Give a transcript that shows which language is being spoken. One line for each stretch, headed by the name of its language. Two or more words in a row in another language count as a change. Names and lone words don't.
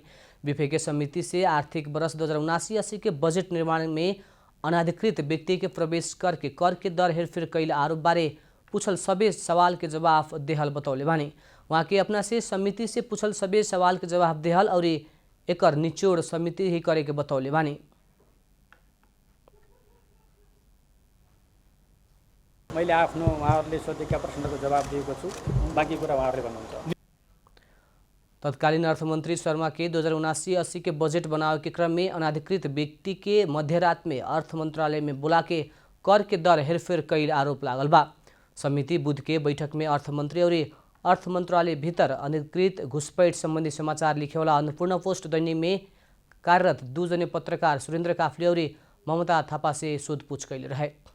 Bhojpuri: विभागीय समिति से आर्थिक वर्ष 2079-80 के बजट निर्माण में अनाधिकृत व्यक्ति के प्रवेश करके कर के दर हेरफेर कैल आरोप बारे पूछल सभी सवाल के जवाब देहल बतौले बानी। वहाँ के अपना से समिति से पूछल सभी सवाल के जवाब देहल और एकर निचोड़ समिति ही करे के बतौले बानी।
Nepali: मैले आफ्नो उहाँहरूले सोधेका प्रश्नको जवाब दिएको छु। बाँकी कुरा उहाँहरूले भन्नुहुन्छ।
Bhojpuri: तत्कालीन अर्थमंत्री शर्मा के 2079-80 के बजट बनावे के क्रम में अनाधिकृत व्यक्ति के मध्यरात में अर्थ मंत्रालय में बुला के कर के दर हेरफेर कैल आरोप लागल बा। समिति बुध के बैठक में अर्थमंत्री और अर्थ मंत्रालय भीतर अनधिकृत घुसपैठ संबंधी समाचार लिखे वाला अन्नपूर्ण पोस्ट दैनिक में कार्यरत 2 जने पत्रकार सुरेंद्र काफ्ले और ममता थापा से सोधपूछ कैले रहे।